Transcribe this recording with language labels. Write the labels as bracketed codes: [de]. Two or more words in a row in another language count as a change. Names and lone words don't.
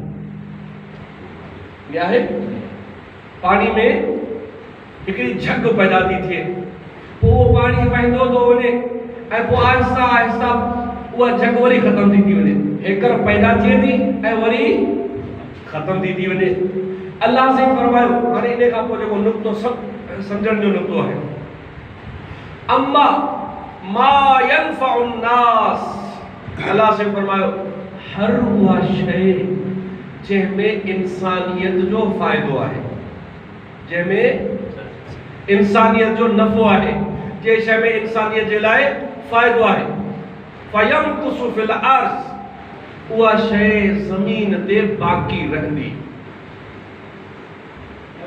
[sd] इहा आहे, पाणी में हिकिड़ी झग पैदा थी थिए। पोइ उहो पाणी वहंदो थो वञे ऐं पोइ आहिस्ता आहिस्ता उहा झग वरी ख़तम थी वञे, हेकर पैदा थिए थी ऐं वरी ख़तम थी वञे। अल्लाह से फरमायो, हाणे इन खां पोइ जेको नुक़्तो सम्झण जो नुक़्तो आहे, [ar] وأما ما ينفع الناس. [sd] अल्लाह से फरमायो हर उहा शइ जंहिंमें इंसानियत जो फ़ाइदो आहे, जंहिंमें इंसानियत जो नफ़ो आहे, जंहिं शइ में इंसानियत जे लाइ फ़ाइदो आहे, [ar] فيمكث في الأرض, [sd] उहा शइ ज़मीन ते बाक़ी रहंदी।